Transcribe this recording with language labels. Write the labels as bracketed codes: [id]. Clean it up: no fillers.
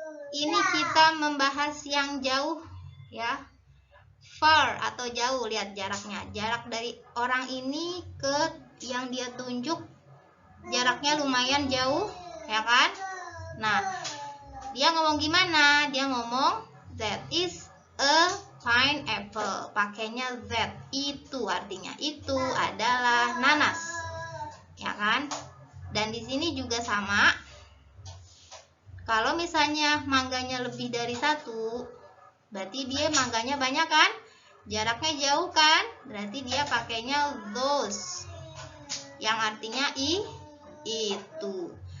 [id] Ini kita membahas yang jauh ya. Far atau jauh, lihat jaraknya. Jarak dari orang ini ke yang dia tunjuk, jaraknya lumayan jauh, ya kan? Nah, dia ngomong gimana? Dia ngomong [en] that is a pineapple. [id] Pakainya that. Itu artinya itu adalah nanas. Ya kan? Dan di sini juga sama. Kalau misalnya mangganya lebih dari 1, berarti dia mangganya banyak kan? Jaraknya jauh kan? Berarti dia pakainya those, yang artinya itu.